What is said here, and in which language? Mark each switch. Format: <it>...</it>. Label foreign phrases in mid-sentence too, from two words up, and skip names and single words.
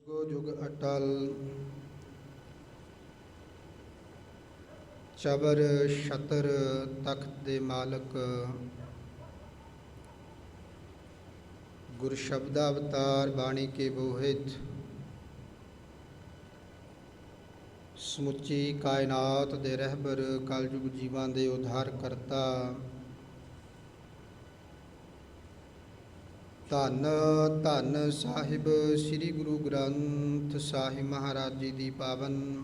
<pa>ਜੁਗ ਅਟਲ ਚਬਰ ਛਤਰ ਤਖ਼ਤ ਦੇ ਮਾਲਕ ਗੁਰ ਸ਼ਬਦ ਅਵਤਾਰ ਬਾਣੀ ਕੇ ਬੋਹਿਤ ਸਮੁੱਚੀ ਕਾਇਨਾਤ ਦੇ ਰਹਿਬਰ ਕਲਯੁਗ ਜੀਵਾਂ ਦੇ ਉਧਾਰ ਕਰਤਾ ਧੰਨ ਧੰਨ ਸਾਹਿਬ ਸ੍ਰੀ ਗੁਰੂ ਗ੍ਰੰਥ ਸਾਹਿਬ ਮਹਾਰਾਜ ਜੀ ਦੀ ਪਾਵਨ</pa>